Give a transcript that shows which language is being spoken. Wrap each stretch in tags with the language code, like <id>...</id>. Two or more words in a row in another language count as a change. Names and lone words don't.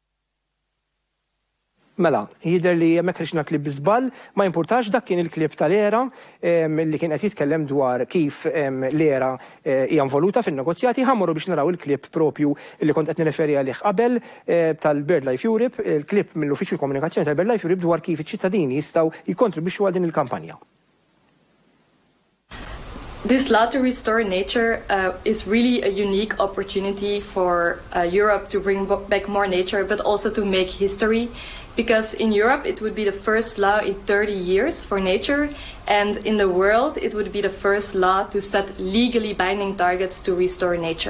<mt>Mela, jidher li hemmhekk rixna klieb biżball, ma jimpurtax dak kien il-klieb tal-era li kien qed jitkellem dwar kif l-era hija involuta fin-negozjati, ħammorru biex naraw il-klieb propju li kont qed nirreferi għalih qabel tal-BirdLife Europe, il-klieb mill-Uffiċċju Komunikazzjoni tal-BirdLife Europe dwar kif iċ-ċittadini jistgħu jikkontribwixxu għal din il-kampanja.</mt> <en>This law to restore nature is really a unique opportunity for Europe to bring back more nature, but also to make history. Because in Europe, it would be the first law in 30 years for nature, and in the world, it would be the first law to set legally binding targets to restore nature.</en>